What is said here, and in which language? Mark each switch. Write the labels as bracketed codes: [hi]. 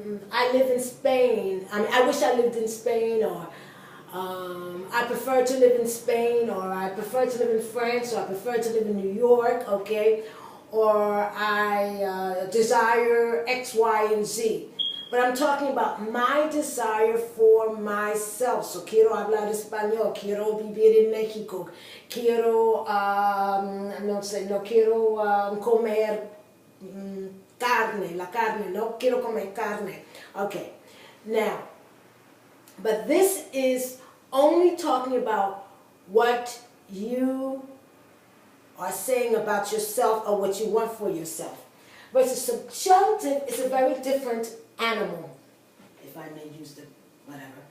[en] I live in Spain. I wish I lived in Spain, or I prefer to live in Spain, or I prefer to live in France, or I prefer to live in New York, okay? Or I desire X, Y, and Z. But I'm talking about my desire for myself. [es] So quiero hablar español, quiero vivir en México, quiero, no quiero comer carne, la carne, no quiero comer carne. [en] Okay, now, but this is only talking about what you are saying about yourself or what you want for yourself. Versus subjunctive is a very different animal, if I may use the whatever.